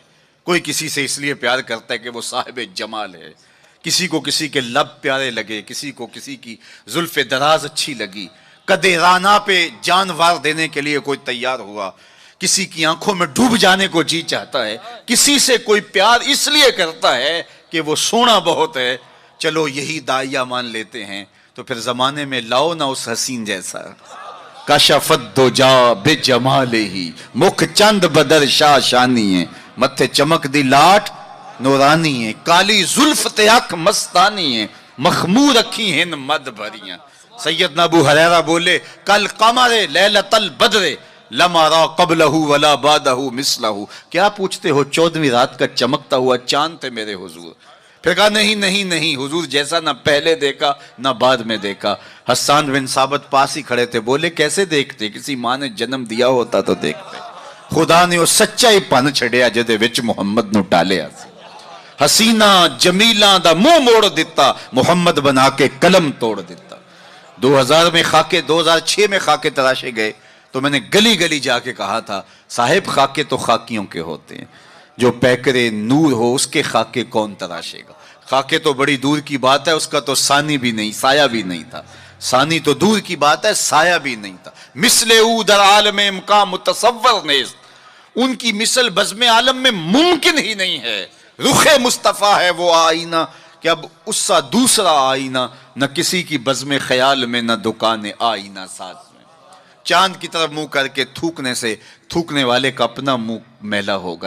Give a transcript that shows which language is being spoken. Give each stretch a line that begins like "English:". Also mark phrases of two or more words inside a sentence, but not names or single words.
Urdu: کوئی کسی سے اس لیے پیار کرتا ہے کہ وہ صاحب جمال ہے، کسی کو کسی کے لب پیارے لگے، کسی کو کسی کی زلف دراز اچھی لگی، قدِ رانا پہ جان وار دینے کے لیے کوئی تیار ہوا، کسی کی آنکھوں میں ڈوب جانے کو جی چاہتا ہے، کسی سے کوئی پیار اس لیے کرتا ہے کہ وہ سونا بہت ہے۔ چلو یہی داعیہ مان لیتے ہیں تو پھر زمانے میں لاؤ نہ اس حسین جیسا۔
Arabic: کشفت دجا بجمالہ،
Punjabi: مکھ چند بدر شاہ شانی ہے، متھے چمک دی لاٹ نورانی ہے، کالی زلف تے اکھ مستانی ہے، مخمور اکھی ہن مد بھریاں۔
Arabic: سیدنا ابو ہریرہ بولے کل قمر لیلۃ البدر لم ارى قبلہ ولا بعدہ مثلہ۔
Urdu: کیا پوچھتے ہو 14ویں رات کا چمکتا ہوا چاند تھے میرے حضور۔ پھر کہا نہیں نہیں نہیں، حضور جیسا نہ پہلے دیکھا نہ بعد میں دیکھا۔ حسان بن ثابت پاس ہی کھڑے تھے، بولے کیسے دیکھتے؟ کسی ماں نے جنم دیا ہوتا تو دیکھتے۔
Punjabi: خدا نے وہ سچا ہی پن چھڑیا جدے وچ محمد نو ٹالیا سی۔ حسینہ جمیلاں دا منہ موڑ دیتا، محمد بنا کے قلم توڑ دیتا۔
Urdu: 2006 میں خاکے تراشے گئے تو میں نے گلی گلی جا کے کہا تھا صاحب خاکے تو خاکیوں کے ہوتے ہیں، جو پیکرے نور ہو اس کے خاکے کون تراشے گا؟ خاکے تو بڑی دور کی بات ہے، اس کا تو ثانی بھی نہیں، سایہ بھی نہیں تھا۔ ثانی تو دور کی بات ہے، سایہ بھی نہیں تھا۔
Persian: مثل او در عالم امکان متصور نیز،
Urdu: ان کی مثل بزم عالم میں ممکن ہی نہیں ہے۔ رخ مصطفیٰ ہے وہ آئینہ کہ اب اس سا دوسرا آئینہ، نہ کسی کی بزم خیال میں نہ دکان آئینہ ساز میں۔ چاند کی طرف منہ کر کے تھوکنے سے تھوکنے والے کا اپنا منہ میلا ہوگا۔